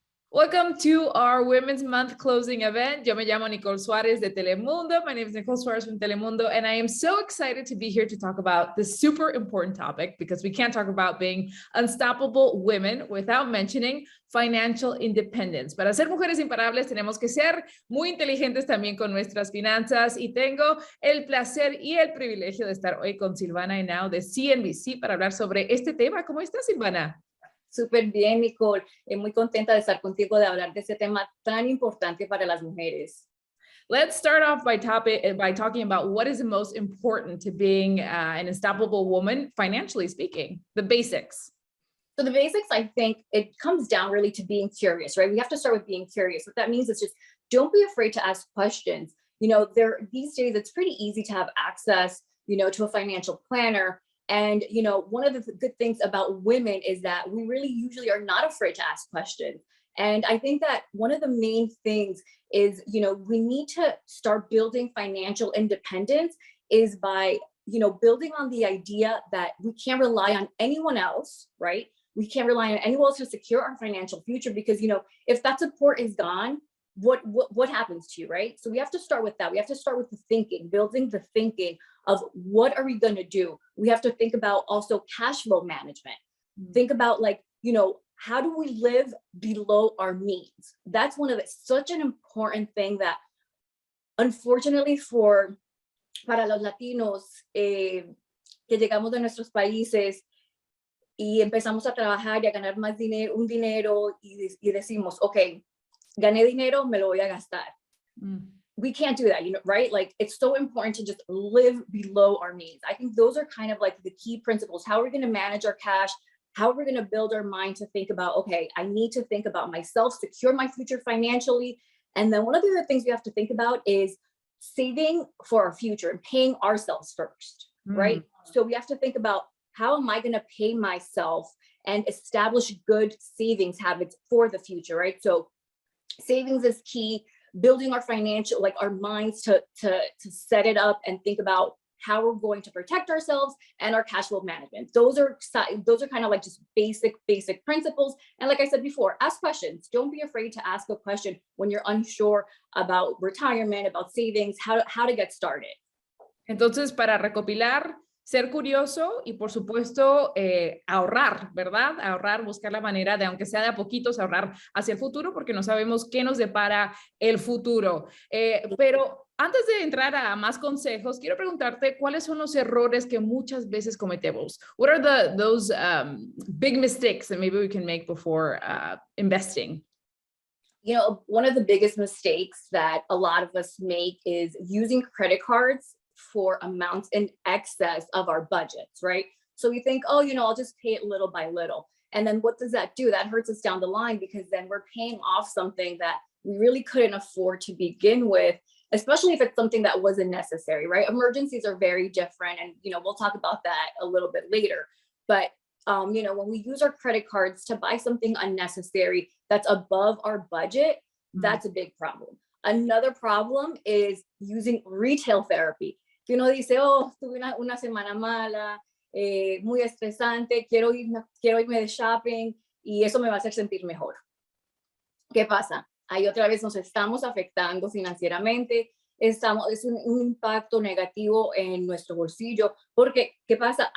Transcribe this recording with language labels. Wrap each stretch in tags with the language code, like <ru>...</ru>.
<en>Welcome to our Women's Month closing event.</en> <es>Yo me llamo Nicole Suarez de Telemundo.</es> <en>My name is Nicole Suarez from Telemundo, and I am so excited to be here to talk about this super important topic because we can't talk about being unstoppable women without mentioning financial independence.</en> <es>Para ser mujeres imparables tenemos que ser muy inteligentes también con nuestras finanzas, y tengo el placer y el privilegio de estar hoy con Silvana Henao de CNBC para hablar sobre este tema. ¿Cómo estás, Silvana? Súper bien, Nicole. Muy contenta de estar contigo, de hablar de este tema tan importante para las mujeres.</es> <en>Let's start off by talking about what is the most important to being an unstoppable woman, financially speaking, the basics. So the basics, I think it comes down really to being curious, right? We have to start with being curious. What that means is just don't be afraid to ask questions. You know, these days it's pretty easy to have access, to a financial planner. And, one of the good things about women is that we really usually are not afraid to ask questions. And I think that one of the main things is, we need to start building financial independence is by, building on the idea that we can't rely on anyone else, right? We can't rely on anyone else to secure our financial future because, if that support is gone, what happens to you, right? So we have to start with that. We have to start with the thinking, building the thinking of what are we going to do? We have to think about also cash flow management. Think about how do we live below our means? That's such an important thing that unfortunately</en> <es>para los latinos que llegamos de nuestros países y empezamos a trabajar y a ganar más dinero, y decimos, okay, gané dinero, me lo voy a gastar.</es> <en>We can't do that, right? Like, it's so important to just live below our means. I think those are kind of like the key principles. How are we going to manage our cash? How are we going to build our mind to think about, okay, I need to think about myself, secure my future financially. And then one of the other things we have to think about is saving for our future and paying ourselves first, right? So we have to think about, how am I going to pay myself and establish good savings habits for the future, right? So savings is key. Building our financial, our minds to set it up and think about how we're going to protect ourselves and our cash flow management. Those are kind of like just basic principles. And like I said before, ask questions. Don't be afraid to ask a question when you're unsure about retirement, about savings, how to get started.</en> <es>Entonces, para recopilar, ser curioso y, por supuesto, ahorrar, ¿verdad? Ahorrar, buscar la manera de, aunque sea de a poquitos, ahorrar hacia el futuro, porque no sabemos qué nos depara el futuro. Pero antes de entrar a más consejos, quiero preguntarte cuáles son los errores que muchas veces cometemos.</es> <en>What are those big mistakes that maybe we can make before investing? One of the biggest mistakes that a lot of us make is using credit cards for amounts in excess of our budgets, right? So we think, I'll just pay it little by little. And then what does that do? That hurts us down the line because then we're paying off something that we really couldn't afford to begin with, especially if it's something that wasn't necessary, right? Emergencies are very different. And, we'll talk about that a little bit later. But, when we use our credit cards to buy something unnecessary that's above our budget, that's a big problem. Another problem is using retail therapy.</en> <es>Que uno dice, tuve una semana mala, muy estresante, quiero irme de shopping y eso me va a hacer sentir mejor. ¿Qué pasa? Ahí otra vez nos estamos afectando financieramente, es un impacto negativo en nuestro bolsillo, porque ¿qué pasa?</es>